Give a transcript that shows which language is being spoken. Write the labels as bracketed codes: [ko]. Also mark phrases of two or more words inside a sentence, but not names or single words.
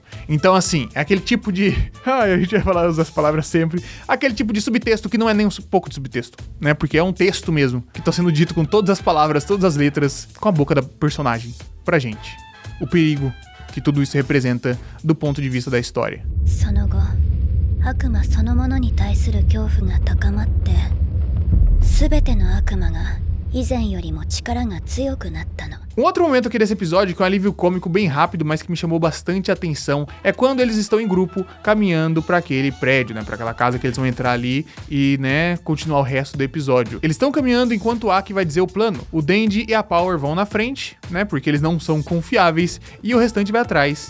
[pt] Então, assim, é aquele tipo de... a gente vai falar as palavras sempre. Aquele tipo de subtexto que não é nem um pouco de subtexto, né? Porque é um texto mesmo, que tá sendo dito com todas as palavras, todas as letras, com a boca da personagem, pra gente. O perigo que tudo isso representa do ponto de vista da história. [ja] 悪魔そのものに対する恐怖が高まって、全ての悪魔が以前よりも力が強くなったの。 [pt] Um outro momento aqui desse episódio, que é um alívio cômico bem rápido, mas que me chamou bastante atenção, é quando eles estão em grupo caminhando pra aquele prédio, né, pra aquela casa que eles vão entrar ali e, né, continuar o resto do episódio. Eles estão caminhando enquanto o Aki vai dizer o plano. O Denji e a Power vão na frente, né, porque eles não são confiáveis, e o restante vai atrás.